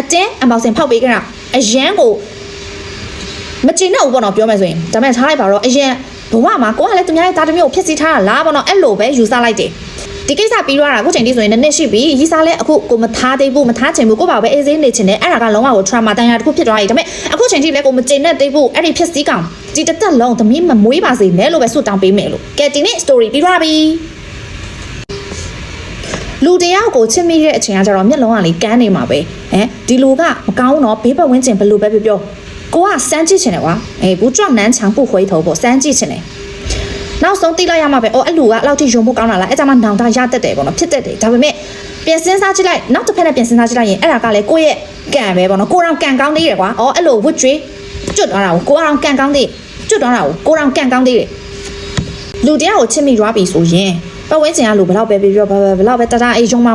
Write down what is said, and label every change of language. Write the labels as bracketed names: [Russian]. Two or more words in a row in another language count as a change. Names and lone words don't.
[Burmese] တင်းအန်ပေါစင်ဖောက်ပေးခဲ့တာအရန်ကိုမကျင်တော့ဘူးပေါ့နော်ပြောမယ်ဆိုရင်ဒါပေမဲ့ထားလိုက်ပါတော့အရင်ဘဝမှာကိုကလည်းသူများရဲ့သားသမီးကိုဖျက်ဆီးထားတာလားပေါ့နော်အဲ့လိုပဲယူဆလိုက်တယ်ဒီကိစ္စပြီးသွားတာအခုချိန်ထိဆိုရင်နှစ်ရှိပြီရီးစားလဲအခုကိုမထားသေးဘူးမထားချင်ဘူးကိုပါပဲအေးစေးနေချင်တယ်အဲ့ဒါကလုံးဝကို trauma တန်ရာတစ်ခုဖြစ်သွားပြီဒါပေမဲ့အခုချိန်ထိလဲကိုမကျင်တဲ့သေးဘူးအဲ့ဒီဖျက်ဆီးကောင်ဒီတစ်သက်လုံးသမီးမမွေးပါစေနဲ့လို့ပဲဆွတောင်းပေးမယ်လို့ကဲဒီနေ့ story ပြီးသွားပြီ လူတယောက်ကိုချစ်မိတဲ့အချိန်ကကျတော့မျက်လုံးကလေကန်းနေမှာပဲဒီလူကမကောင်းတော့ဘေးပတ်ဝန်းကျင်ဘယ်လိုပဲပြောကိုကစမ်းကြည့်ချင်တယ်ကွာဘူး [Chinese] 撞南墙不回头 [Burmese] ပေါ့စမ်းကြည့်ချင်တယ်နောက်ဆုံးသိလိုက်ရမှာပဲအဲ့လူကလောက်ထိယုံဖို့ကောင်းတာလားအဲ့ကြမှာနောင်တရတတ်တယ်ပေါ့နော်ဖြစ်တတ်တယ်ဒါပေမဲ့ပြန်စဉ်းစားကြည့်လိုက်နောက်တစ်ဖက် နဲ့ပြန်စဉ်းစားကြည့်လိုက်ရင်အဲ့ဒါကလည်းကိုယ့်ရဲ့ကံပဲပေါ့နော်ကိုယ်တော်ကံကောင်းသေးတယ်ကွာအဲ့လိုဝတ်ကြွေးကျွတ်သွားတာကိုကိုယ်တော်ကံကောင်းသေးကျွတ်သွားတာကိုကိုယ်တော်ကံကောင်းသေးတယ်လူတယောက်ကိုချစ်မိသွားပြီဆိုရင်ပတ်ဝန်းကျင်ကလူဘယ်လောက်ပဲပြောဘယ်လောက်ပဲတတားအေးယုံမှာမ